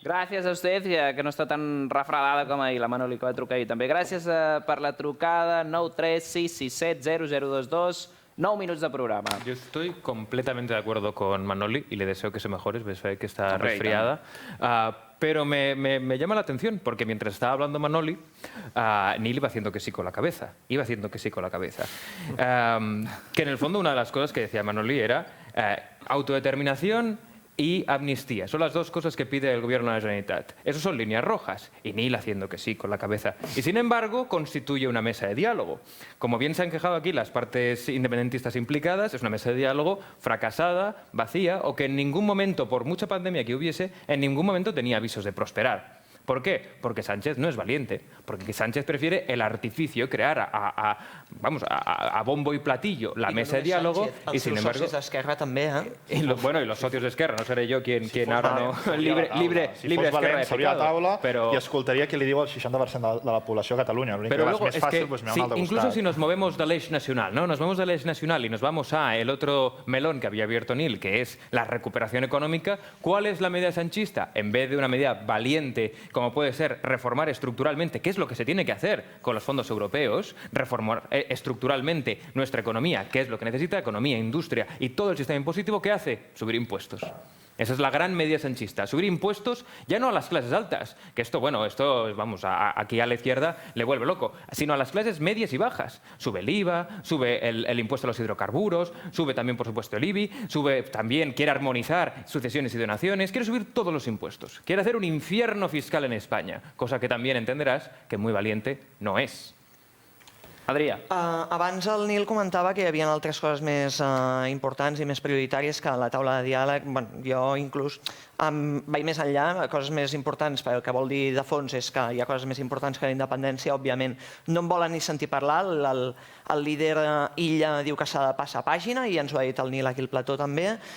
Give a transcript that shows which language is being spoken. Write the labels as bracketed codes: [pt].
[ca] Gràcies a usted, que no està tan refredada com ahir, la Manoli, que va trucar ahir també. Gràcies per la trucada, 936670022, 9 minuts de programa. [es] Yo estoy completamente de acuerdo con Manoli y le deseo que se mejore, ves que está resfriada. Pero me llama la atención, porque mientras estaba hablando Manoli, Neil iba haciendo que sí con la cabeza. Iba haciendo que sí con la cabeza. Que en el fondo una de las cosas que decía Manoli era autodeterminación y amnistía. Son las dos cosas que pide el gobierno de la Generalitat. Esas son líneas rojas. Y Neil haciendo que sí con la cabeza. Y sin embargo, constituye una mesa de diálogo. Como bien se han quejado aquí las partes independentistas implicadas, es una mesa de diálogo fracasada, vacía, o que en ningún momento, por mucha pandemia que hubiese, en ningún momento tenía avisos de prosperar. ¿Por qué? Porque Sánchez no es valiente. Porque Sánchez prefiere el artificio, crear a bombo y platillo la mesa de diálogo. Y sin embargo... [ca] Els socis d'Esquerra també, [es] Y los socios de Esquerra, no seré yo quien ahora no... Libre Esquerra de [ca] s'hauria a taula [es] pero... [ca] i escoltaria què li diu el 60% de la població a Catalunya. L'únic que és més fàcil, pues mirar un altre [es] incluso [ca] costat. [es] si nos movemos del [ca] eix nacional, [es] ¿no? Nos movemos del eix nacional y nos vamos a el otro melón que había abierto Neil, que es la recuperación económica. ¿Cuál es la medida sanchista? En vez de una medida valiente, como puede ser reformar estructuralmente, que es lo que se tiene que hacer con los fondos europeos, reformar estructuralmente nuestra economía, que es lo que necesita, economía, industria y todo el sistema impositivo, ¿qué hace? Subir impuestos. Esa es la gran medida sanchista. Subir impuestos ya no a las clases altas, que esto, vamos, aquí a la izquierda le vuelve loco, sino a las clases medias y bajas. Sube el IVA, sube el impuesto a los hidrocarburos, sube también, por supuesto, el IBI, quiere armonizar sucesiones y donaciones, quiere subir todos los impuestos. Quiere hacer un infierno fiscal en España, cosa que también entenderás que muy valiente no es. Adrià. [ca] Abans el Nil comentava que hi havia altres coses més importants i més prioritàries que la taula de diàleg. Jo inclús vaig més enllà, coses més importants, el que vol dir de fons és que hi ha coses més importants que la independència, òbviament. No en volen ni sentir parlar, el líder Illa diu que s'ha de passar pàgina i ens ho ha dit el Nil aquí al plató també.